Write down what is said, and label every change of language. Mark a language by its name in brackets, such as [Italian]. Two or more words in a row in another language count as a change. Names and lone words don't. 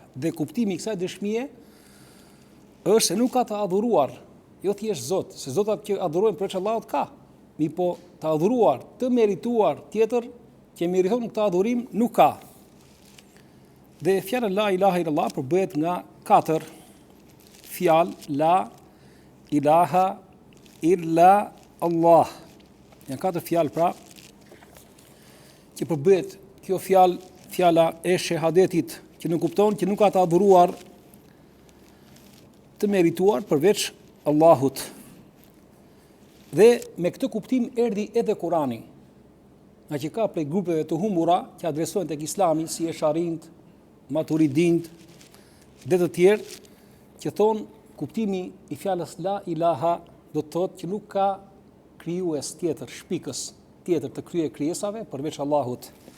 [Albanian] Dhe kuptimi i kësaj dëshmie është se nuk ka të adhuruar, jo thjesht Zot, se zotat që adhurojnë përveç Allahut ka, po të adhuruar, të merituar tjetër që meriton këtë adhurim nuk ka. Dhe fjala [Arabic] لا إله إلا الله [Albanian] përbëhet nga 4 fjalë: [Arabic] لا إله إلا الله. [Albanian] Janë 4 fjalë pra që përbëhet kjo fjala e shahadetit, që nuk kupton që nuk ka të adhuruar të merituar përveç Allahut. Dhe me këtë kuptim erdhi edhe Kurani, nga që ka prej grupeve të humbura që adresohen tek Islami, si Esharint, Maturidint dhe të tjerë, që thonë kuptimi i fjalës [Arabic] لا إله [Albanian] do të thotë që nuk ka krijues tjetër, shpikës tjetër të krijesave përveç Allahut.